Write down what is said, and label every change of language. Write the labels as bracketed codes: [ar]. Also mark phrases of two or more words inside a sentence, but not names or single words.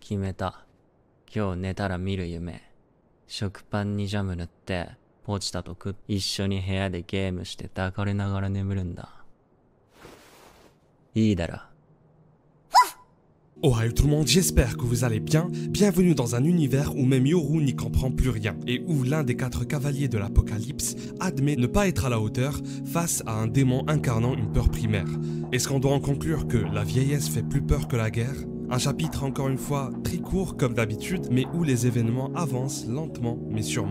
[ja] 決めた。今日寝たら見る夢。食パンにジャム塗って、ポチタと一緒に部屋でゲームして抱かれながら眠るんだ。いいだろ。 [fr] Ohio tout le monde, j'espère que vous allez bien. Bienvenue dans un univers où même Yoru n'y comprend plus rien et où l'un des 4 cavaliers de l'Apocalypse admet ne pas être à la hauteur face à un démon incarnant une peur primaire. Est-ce qu'on doit en conclure que la vieillesse fait plus peur que la guerre? Un chapitre encore une fois très court comme d'habitude, mais où les événements avancent lentement mais sûrement.